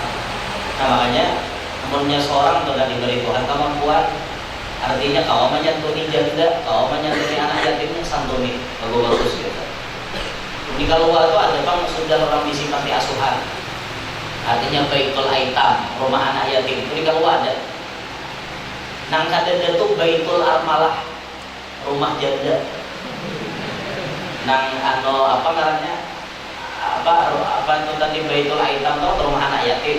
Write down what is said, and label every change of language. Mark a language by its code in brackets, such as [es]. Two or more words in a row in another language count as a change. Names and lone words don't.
[id] Nah makanya umurnya seorang sudah diberi Tuhan kemampuan, artinya kau menyantuni janda, kau menyantuni anak yatim, santuni bagus-bagus gitu. Di keluar itu ada bang sudah orang bisi panti asuhan, artinya [ar] بيت الأيتام, [id] rumah anak yatim. Di keluar ada. Nang kadada itu [ar] بيت الأرملة, [id] rumah janda. Nang apa namanya? Apa itu tadi [ar] بيت الأيتام [id] itu rumah anak yatim.